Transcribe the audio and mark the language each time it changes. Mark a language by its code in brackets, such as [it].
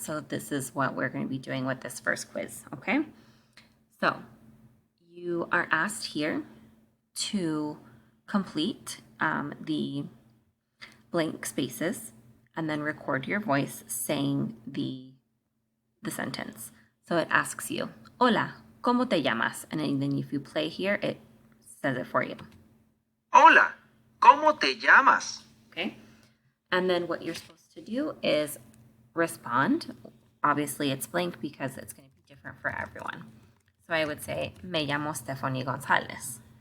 [en] So this is what we're going to be doing with this first quiz, okay? So you are asked here to complete the blank spaces and then record your voice saying the sentence. So it asks you, [es] Hola, ¿cómo te llamas? [en] And then if you play here, it says it for you. [es] Hola, ¿cómo te llamas? [en] Okay. And then what you're supposed to do is respond. Obviously, it's blank because it's going to be different for everyone. So I would say, [es] Me llamo Stephanie Gonzalez.